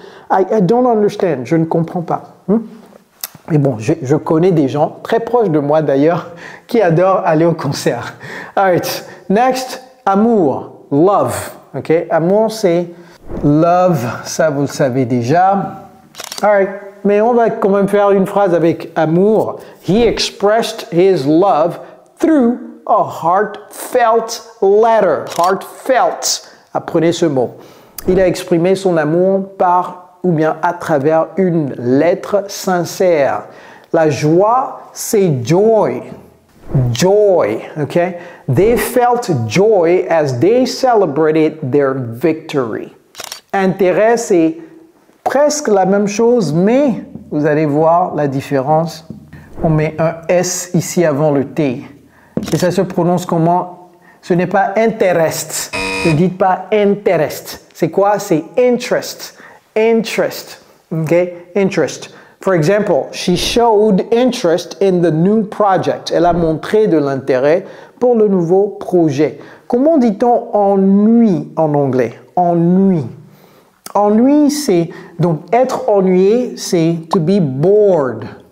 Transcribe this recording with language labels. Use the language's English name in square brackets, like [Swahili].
[English] I don't understand. [French] Je ne comprends pas. Mais bon, je connais des gens, très proches de moi d'ailleurs, qui adorent aller au concert. [English] Alright. Next, amour. Love. OK? [French] Amour, c'est love. Ça, vous le savez déjà. Alright. Mais on va quand même faire une phrase avec amour. [English] He expressed his love through a heartfelt letter. [French] Heartfelt. Apprenez ce mot. Il a exprimé son amour par ou bien à travers une lettre sincère. La joie, c'est joy. Joy, okay? [English] They felt joy as they celebrated their victory. [French] Intérêt, c'est presque la même chose, mais vous allez voir la différence. On met un S ici avant le T. Et ça se prononce comment? Ce n'est pas interest. Ne dites pas interest. C'est quoi? C'est interest. Interest. Okay? Interest. [English] For example, she showed interest in the new project. [French] Elle a montré de l'intérêt pour le nouveau projet. Comment dit-on ennui en anglais? Ennui. Ennui, c'est, donc être ennuyé, c'est [English] to be bored.